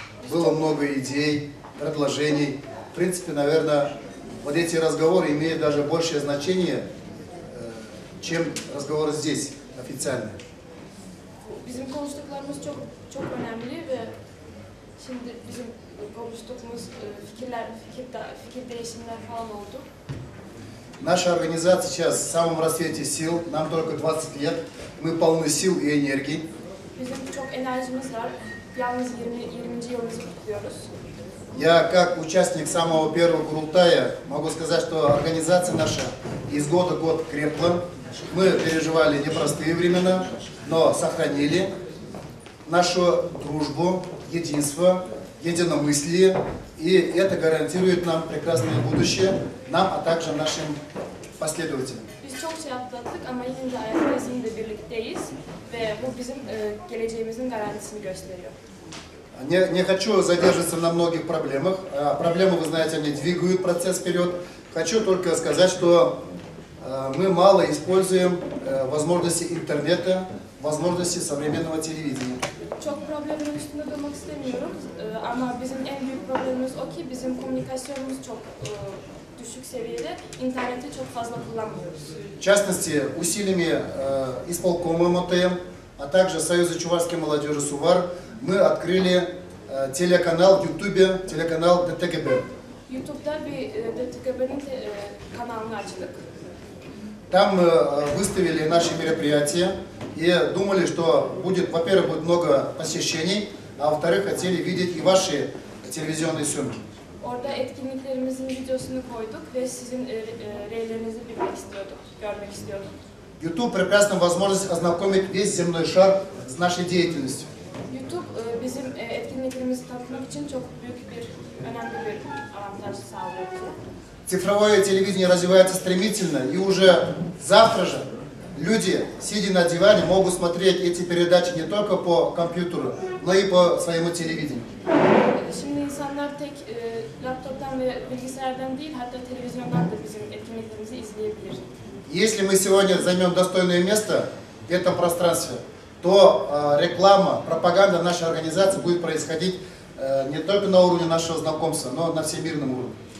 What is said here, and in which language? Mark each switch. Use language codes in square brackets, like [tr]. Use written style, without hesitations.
[ru] Было много идей, предложений. В принципе, наверное, вот эти разговоры имеют даже большее значение, чем разговоры здесь, официальные. [tr] Bizim konuştuklarımız çok önemli ve şimdi bizim konuştuğumuz fikir değişimler falan oldu. [ru] Наша организация сейчас в самом расцвете сил, нам только 20 лет, мы полны сил и энергии. [tr] Bizim çok enerjimiz var. Yalnız 20. yılımızı kutluyoruz. [ru] Я, как участник самого первого Курултая, могу сказать, что организация наша из года в год крепла. Мы переживали непростые времена, но сохранили нашу дружбу, единство, единомыслие. И это гарантирует нам прекрасное будущее, нам, а также нашим последователям. [tr] Biz çok şey atlattık ama yine de ayaktayız, yine de birlikteyiz ve bu bizim geleceğimizin garantisini gösteriyor. [ru] Не хочу задерживаться на многих проблемах. Проблемы, вы знаете, они двигают процесс вперед. Хочу только сказать, что мы мало используем возможности интернета, возможности современного телевидения. [tr] Çok problemin üstünde durmak istemiyorum ama bizim en büyük problemimiz o ki bizim komünikasyonumuz çok düşük seviyede, interneti çok fazla kullanmıyoruz. [ru] В частности, усилиями исполкома МТМ, а также Союза чувашской молодежи СУВАР, мы открыли телеканал в Ютубе, телеканал ДТГБ. [tr] YouTube'da bir DTGB'nin kanalını açtık. [ru] Там мы выставили наши мероприятия и думали, что будет, во-первых, будет много посещений, а во-вторых, хотели видеть и ваши телевизионные съемки. [tr] Orada etkinliklerimizin videosunu koyduk ve sizin reylerinizi bilmek istiyorduk, görmek istiyorduk. [ru] YouTube прекрасная возможность ознакомить весь земной шар с нашей деятельностью. [tr] YouTube bizim etkinliklerimizi tanıtmak için çok büyük bir, önemli bir avantaj sağlıyor bize. [ru] Цифровое телевидение развивается стремительно, и уже завтра же люди, сидя на диване, могут смотреть эти передачи не только по компьютеру, но и по своему телевидению. [tr] Şimdi insanlar tek laptoptan ve bilgisayardan değil, hatta televizyondan da bizim etkinliklerimizi izleyebilir. [ru] Если мы сегодня займем достойное место в этом пространстве, то реклама, пропаганда нашей организации будет происходить не только на уровне нашего знакомства, но на всемирном уровне.